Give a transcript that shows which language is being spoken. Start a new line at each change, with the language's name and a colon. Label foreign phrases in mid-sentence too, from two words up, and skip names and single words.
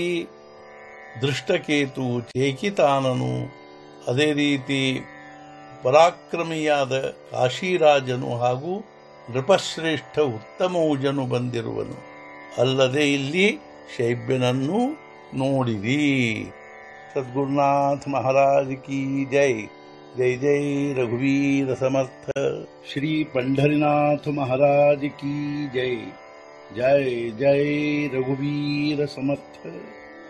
Kannada: ದೃಷ್ಟಕೇತು ಚೇಕಿತಾನನು ಅದೇ ರೀತಿ ಪರಾಕ್ರಮಿಯಾದ ಕಾಶೀರಾಜನು ಹಾಗೂ ನೃಪಶ್ರೇಷ್ಠ ಉತ್ತಮೌಜನು ಬಂದಿರುವನು, ಅಲ್ಲದೆ ಇಲ್ಲಿ ಶೈಬ್ಯನನ್ನು ನೋಡಿರಿ।
Hindi: सद्गुरुनाथ महाराज की जय।
Marathi: जय जय रघुवीर समर्थ।
Hindi: श्री पंढरीनाथ महाराज की जय।
Marathi: जय जय रघुवीर समर्थ।